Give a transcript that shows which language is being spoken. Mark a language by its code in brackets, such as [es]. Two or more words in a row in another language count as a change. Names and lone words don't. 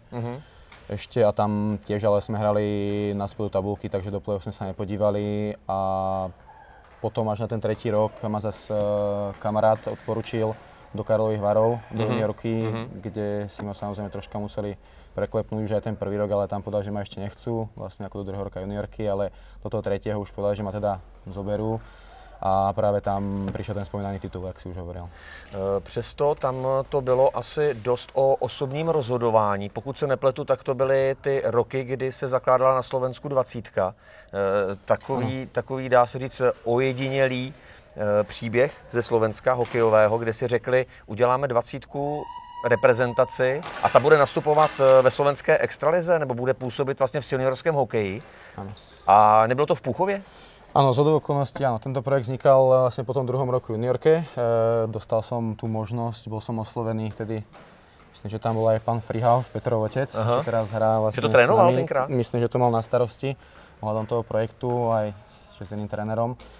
[sk] Ešte a tam tiež, ale sme hrali na spodu tabulky, takže do play-off sme sa nepodívali a potom až na ten tretí rok ma zase kamarát odporučil do Karlových Varov, do juniorky, kde si ma samozrejme troška museli preklepnúť už aj ten prvý rok, ale tam povedal, že ma ešte nechcú, vlastne ako do druhého roka juniorky, ale do toho tretieho už povedal, že ma teda zoberú. [cs] A právě tam přišel ten vzpomínaný titul, jak si už hovoril. Přesto tam to bylo asi dost o osobním rozhodování. Pokud se nepletu, tak to byly ty roky, kdy se zakládala na Slovensku 20. Takový dá se říct, ojedinělý příběh ze Slovenska hokejového, kde si řekli, uděláme 20 reprezentaci a ta bude nastupovat ve slovenské extralize nebo bude působit vlastně v seniorském hokeji. Ano. A nebylo to v Púchově? [sk] Áno, zhodou okolností, áno. Tento projekt vznikal vlastne po tom druhom roku juniorke. Dostal som tú možnosť, bol som oslovený vtedy, myslím, že tam bol aj pán Frihov, Petrov otec, čo teraz hrá vlastne [cs] s nami. Že to trénoval tenkrát? [sk] Myslím, že to mal na starosti ohľadom toho projektu aj s iným trénerom.